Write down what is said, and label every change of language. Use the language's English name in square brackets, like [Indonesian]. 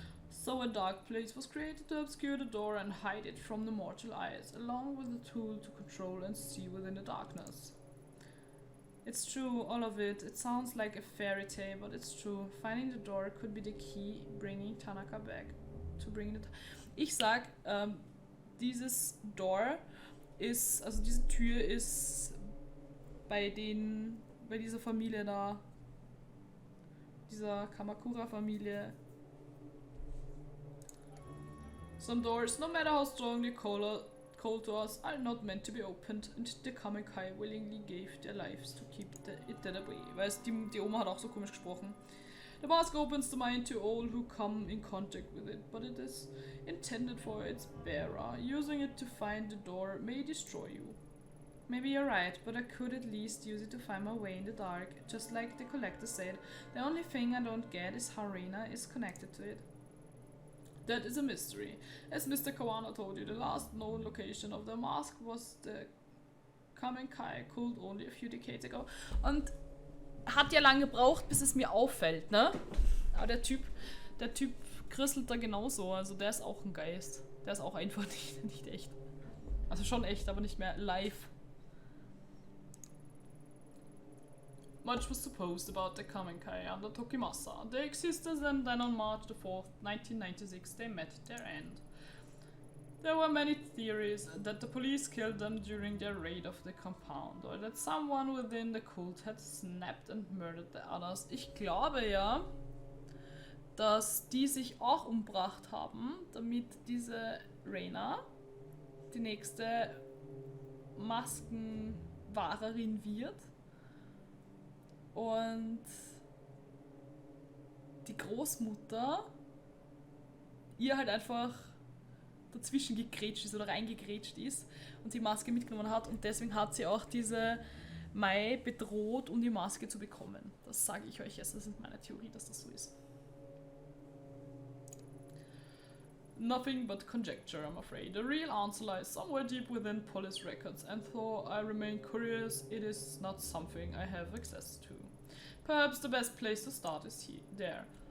[English] So a dark place was created to obscure the door and hide it from the mortal eyes, along with the tool to control and see within the darkness. It's true, all of it. It sounds like a fairy tale, but it's true. Finding the door could be the key, bringing Tanaka back. To bring it. [German] Ich sag, dieses Door ist, also diese Tür ist bei dieser Familie da, dieser Kamakura-Familie. [English] Some doors, no matter how strong the color cold doors are not meant to be opened, and the Kamikai willingly gave their lives to keep it away. [German] Weil die Oma hat auch so komisch gesprochen. [English] The mask opens the mind to all who come in contact with it, but it is intended for its bearer. Using it to find the door may destroy you. Maybe you're right, but I could at least use it to find my way in the dark. Just like the collector said, the only thing I don't get is how Reina is connected to it. That is a mystery. As Mr. Kawana told you, the last known location of the mask was the Kamenkai cult only a few decades ago. [German] Und hat ja lange gebraucht, bis es mir auffällt, ne? Aber der Typ krisselt da genauso. Also der ist auch ein Geist. Der ist auch einfach nicht echt. Also schon echt, aber nicht mehr live. [English] Much was supposed about the Kamenkai under Tokimasa. Their existence, and then on March the 4th, 1996, they met their end. There were many theories that the police killed them during their raid of the compound, or that someone within the cult had snapped and murdered the others. [German] Ich glaube ja, dass die sich auch umgebracht haben, damit diese Reina die nächste Maskenwahrerin wird. Und die Großmutter ihr halt einfach dazwischen gegrätscht ist oder reingegrätscht ist und die Maske mitgenommen hat und deswegen hat sie auch diese Mai bedroht, um die Maske zu bekommen. Das sage ich euch jetzt, das ist meine Theorie, dass das so ist. [English] Nothing but conjecture, I'm afraid. The real answer lies somewhere deep within police records, and though I remain curious, it is not something I have access to. Perhaps the best place to start is there.